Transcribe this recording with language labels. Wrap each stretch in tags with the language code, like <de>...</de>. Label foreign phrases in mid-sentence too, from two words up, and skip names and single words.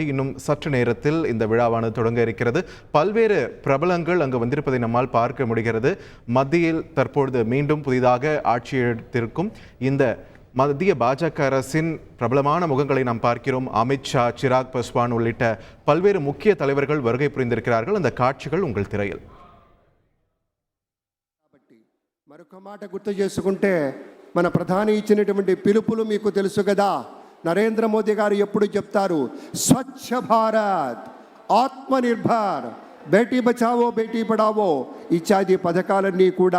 <ta>இன்னும் சற்று நேரத்தில் இந்த விழாவானது தொடங்க இருக்கிறது. பல்வேறு பிரபலங்கள் அங்கு வந்திருப்பதை நம்மால் பார்க்க முடிகிறது. மத்தியில் தற்பொழுது மீண்டும் புதிதாக ஆட்சி எடுத்திருக்கும் இந்த மத்திய பாஜக அரசின் பிரபலமான முகங்களை நாம் பார்க்கிறோம். அமித்ஷா, சிராக் பஸ்வான் உள்ளிட்ட பல்வேறு முக்கிய தலைவர்கள் வருகை புரிந்திருக்கிறார்கள். அந்த காட்சிகள் உங்கள் திரையில்.</ta> <te>మరొక మాట గుర్తు చేసుకుంటే మన ప్రధాని ఇచ్చినటువంటి పిలుపులు మీకు తెలుసు కదా. నరేంద్ర మోదీ గారు ఎప్పుడు చెప్తారు, స్వచ్ఛ భారత్, ఆత్మనిర్భర్,</te> <hi>बेटी बचाओ बेटी पढ़ाओ</hi> <te>ఇత్యాది పథకాలన్నీ కూడా</te>